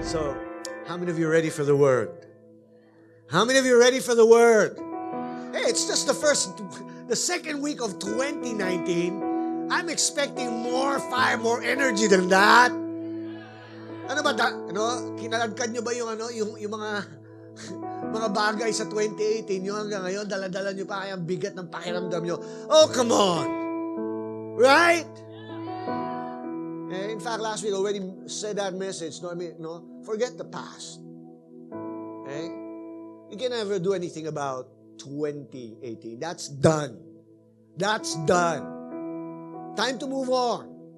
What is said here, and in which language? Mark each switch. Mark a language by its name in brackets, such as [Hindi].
[English] So, how many of you are ready for the Word? How many of you are ready for the Word? Hey, it's just the second week of 2019. I'm expecting more fire, more energy than that. [Filipino] Ano ba, kinaladkad nyo ba yung mga mga bagay sa 2018 nyo hanggang ngayon, dala-dala nyo pa kaya ang bigat ng pakiramdam nyo. [English] Oh, come on! Right? In fact, last week I already said that message. Forget the past. Okay? You can never do anything about 2018. That's done. That's done. Time to move on.